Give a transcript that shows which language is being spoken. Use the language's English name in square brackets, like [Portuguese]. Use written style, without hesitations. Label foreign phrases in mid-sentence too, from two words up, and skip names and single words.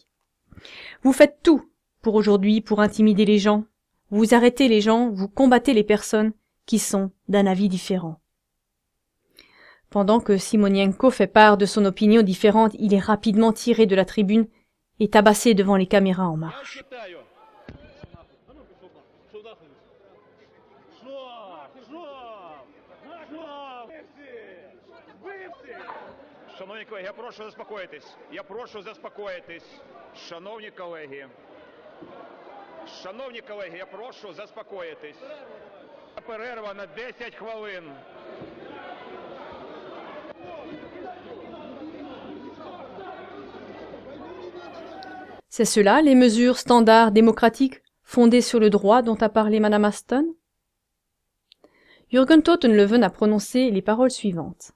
[French] Vous faites tout pour aujourd'hui pour intimider les gens. Vous arrêtez les gens, vous combattez les personnes qui sont d'un avis différent. Pendant que Simonienko fait part de son opinion différente, il est rapidement tiré de la tribune et tabassé devant les caméras en marche. [Ukrainian] Шановні колеги, я прошу заспокоїтись. Я прошу заспокоїтись. Шановні колеги. Шановні колеги, я прошу заспокоїтись. Перерва на 10 хвилин. [French] C'est cela, les mesures standards démocratiques fondées sur le droit dont a parlé Madame Ashton? Jürgen Tottenlöwen a prononcé les paroles suivantes.